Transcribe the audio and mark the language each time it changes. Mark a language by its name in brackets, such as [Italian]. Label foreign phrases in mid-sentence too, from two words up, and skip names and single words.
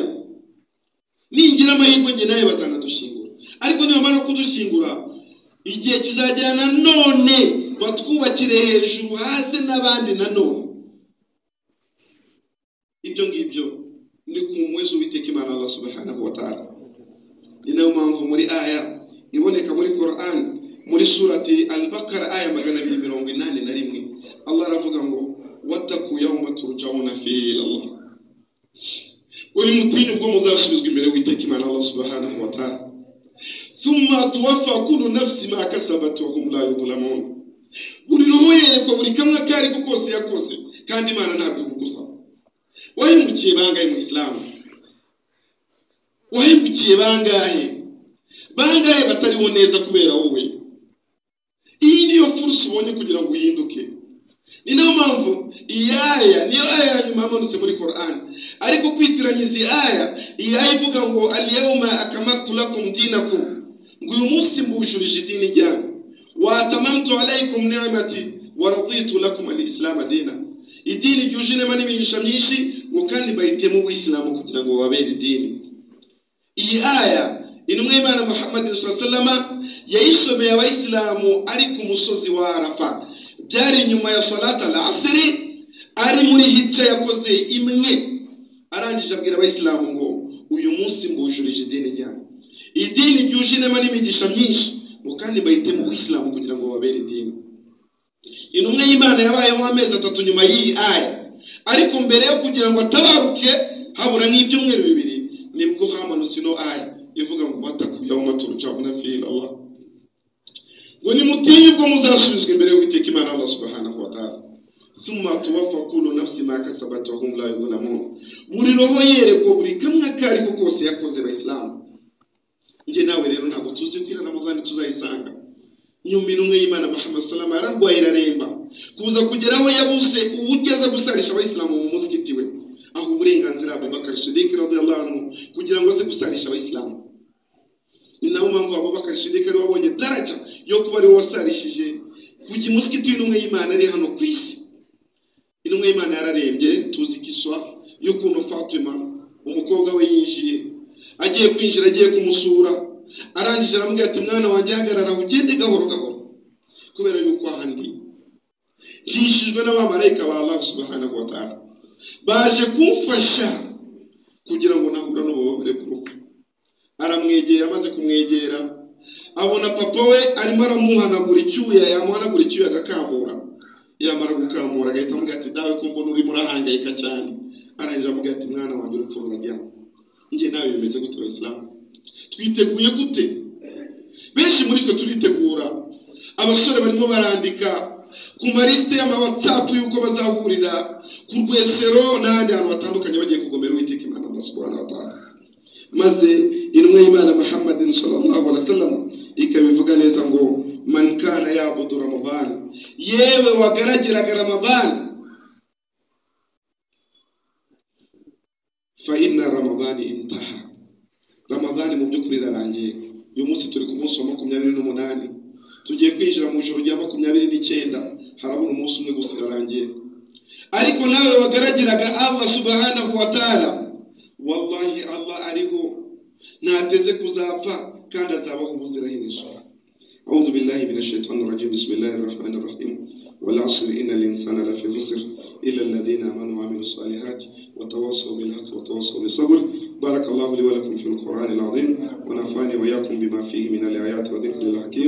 [Kinyarwanda] Ningira amahirwe nge naye bazanadushingura, ariko niba bamara kudushyingura igihe kizajyana none batwubakire hejuru hasi n'abandi nanone. Ibyo ngibyo ni kumwezi Uwiteka Imana [Arabic] الله سبحانه وتعالى. [Kinyarwanda] Ni nayo mpamvu muri aya iboneka muri Quran muri surati Al-Baqara aya 281 Allah aravuga ngo [Arabic] واتقوا يوما ترجعون فيه إلى الله. [Kinyarwanda] Uri mutinyu bwo muzasubizwa imbere Uwiteka Imana [Arabic] الله سبحانه وتعالى. ثم توفى كل نفس ما كسبت وهم لا يظلمون. [Kinyarwanda] Buri roho yerekwa buri kamwe kari ko kose yakoze, kandi Imana ntabwo iguguza. Wahemukiye bangahe mu Islam? Wahemukiye bangahe batariho neza kubera wowe? Iyi niyo fursa ubonye kugira ngo uhinduke. Ni nayo mpamvu niyo aya nyuma yamanutse muri Quran, ariko kwitiranyiza iyi aya ivuga ngo [Arabic] اليوم أكملت لكم دينكم, [Kinyarwanda] ngo uyu munsi mbujurije idini ryanyu, [Arabic] وأتممت عليكم نعمتي ورضيت لكم الإسلام دينا. [Kinyarwanda] Idini ryuje inema n'imigisha myinshi, ngo kandi bahitemo ubuyisilamu kugira ngo babere idini. Iyi aya intumwa y'Imana Muhammad [Arabic] صلى الله عليه وسلم [Kinyarwanda] yayisomeye abayisilamu ari ku musozi wa Arafa. Byari nyuma ya [Arabic] صلاة العصر, [Kinyarwanda] ari muri hijja yakoze imwe. Arangije abwira abayisilamu ngo uyu munsi mbujurije idini ryanyu, idini ryuje inema n'imigisha myinshi, ngo kandi bahitemo ubuyisilamu kugira ngo babere idini. Intumwa y'Imana yabayeho amezi 3 nyuma y'iyi aya, ariko mbere yo kugira ngo atabaruke habura nk'ibyumweru 2 nibwo hamanutse no aya ivuga ngo [Arabic] واتقوا يوما ترجعون فيه إلى الله. [Kinyarwanda] Ngo ni mutinyu bwo muzasubizwa imbere y'Uwiteka Imana [Arabic] الله سبحانه وتعالى. ثم توفى كل نفس ما كسبت وهم لا يظلمون. [Kinyarwanda] Buri roho yerekwa buri kamwe kari ko kose yakoze abayisilamu. Nge nawe rero ntabwo tuzi kwira Ramadhani tuzayisanga. Nyuma intumwa y'Imana Muhammad [Arabic] صلى الله عليه وسلم [Kinyarwanda] ararwaye iraremba, kuza kugeraho yabuze uburyo aza gusarisha abayisilamu mu musikiti we, aho uburenganzira Abubakar Siddiq [Arabic] رضي الله عنه [Kinyarwanda] kugira ngo aze gusarisha abayisilamu. Ni nayo mpamvu Abubakar Siddiq ari wabonye daraja yo kuba ari wasarishije kujya musikiti w'intumwa y'Imana ari hano ku isi. Intumwa y'Imana yararembye, tuzi kiswa y'ukuntu Fatima umukobwa we yinjiye, agiye kwinjira agiye kumusura, arangije aramubwira ati mwana wanjye hagarara ugende gahoro gahoro, kubera yuko ahandi yishijwe n'abamarayika ba [Arabic] الله سبحانه وتعالى [Kinyarwanda] baje kumfasha kugira ngo nahura n'ububabare bw'urupfu. Aramwegera, amaze kumwegera abona papa we arimo aramuhanagura icyuya, yamuhanagura icyuya agakamura, yamara gukamura agahita amubwira ati dawe ko mbona urimo urahangayika cyane. Arangije amubwira ati mwana wanjye urupfu rurajyana. Nge nawe bimeze gute Abayisilamu? Twiteguye gute? Benshi muri twe turitegura. Abasore barimo barandika ku marisite y'ama WhatsApp yuko bazahurira ku Rwesero n'ahandi hantu batandukanye bagiye kugomera Uwiteka Imana [Arabic] الله سبحانه وتعالى. [Kinyarwanda] Maze intumwa y'Imana Muhammad [Arabic] صلى الله عليه وسلم [Kinyarwanda] ikabivuga neza ngo [Arabic] من كان يعبد رمضان, [Kinyarwanda] yewe wagaragiraga Ramadan, [Arabic] فإن رمضان انتهى. [Kinyarwanda] Ramadan mu by'ukuri irarangiye. Uyu munsi turi ku munsi wa 28, tugiye kwinjira mu ijoro rya 29, harabura umunsi umwe gusa irarangiye. Ariko nawe wagaragiraga [Arabic] الله سبحانه وتعالى, [Kinyarwanda] wallahi Allah ariho, ntateze kuzapfa kandi azabaho ubuziraherezo. [Arabic] أعوذ بالله من الشيطان الرجيم. بسم الله الرحمن الرحيم. والعصر إن الإنسان لفي خسر إلا الذين آمنوا وعملوا الصالحات وتواصوا بالحق وتواصوا بالصبر. بارك الله لي ولكم في القرآن العظيم ونفعني وإياكم بما فيه من الآيات وذكر الحكيم.